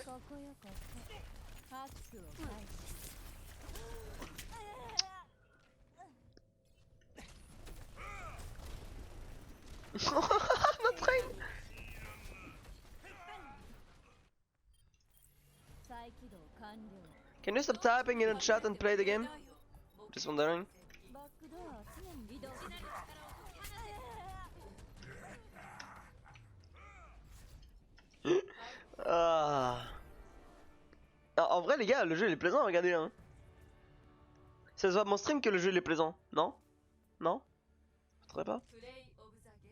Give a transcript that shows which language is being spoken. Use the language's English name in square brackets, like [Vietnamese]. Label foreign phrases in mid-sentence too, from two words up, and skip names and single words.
[Japanese] ここよここハックを開始 [French] Notre aim. [Japanese] 再起動完了 [English] Can you stop typing in the chat and play the game? Just wondering. [Japanese] バックドアは常に移動 [French] Ah. Ah, en vrai les gars, le jeu il est plaisant, regardez hein. Ça se voit à mon stream que le jeu il est plaisant, non? Non? Vous trouvez pas? [English] Play of the Game